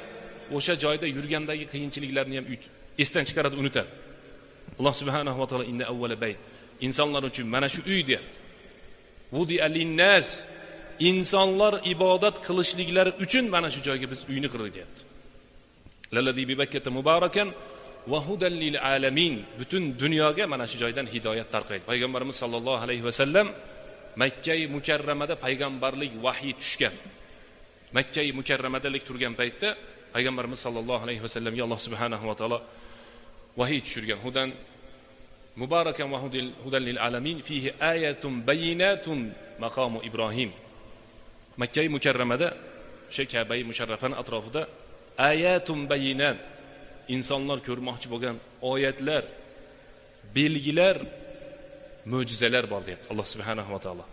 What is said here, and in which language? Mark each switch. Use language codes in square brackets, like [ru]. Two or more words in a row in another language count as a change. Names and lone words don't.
[uz] O'sha joyda yurgandagi qiyinchiliklarni ham esdan chiqaradi, unutadi. Alloh [ar] سبحانه وتعالى إن أول بيت, [uz] insonlar uchun mana shu uy deyapti. [ar] وضع للناس, [uz] insonlar ibodat qilishliklari uchun mana shu joyga biz uyni qurdik deyapti. [ar] للذي ببكة مباركا وهدى للعالمين, [uz] butun dunyoga mana shu joydan hidoyat tarqaydi. Payg'ambarimiz [ar] صلى الله عليه وسلم [uz] Makka-i Mukarramada payg'ambarlik vahyi tushgan. Makka-i Mukarramadalik turgan paytda payg'ambarimiz [ar] صلى الله عليه وسلمga [uz] Alloh [ar] سبحانه وتعالى [uz] vahiy tushirgan. [ar] هدى مباركا وهدى للعالمين فيه آيات بينات مقام إبراهيم. [uz] Makka-i Mukarramada o'sha Ka'ba-i musharrafani atrofida [ar] آيات بينات, [uz] insonlar ko'rmoqchi bo'lgan oyatlar, belgilar, mo'jizalar bor deyapti Alloh [ar] سبحانه وتعالى.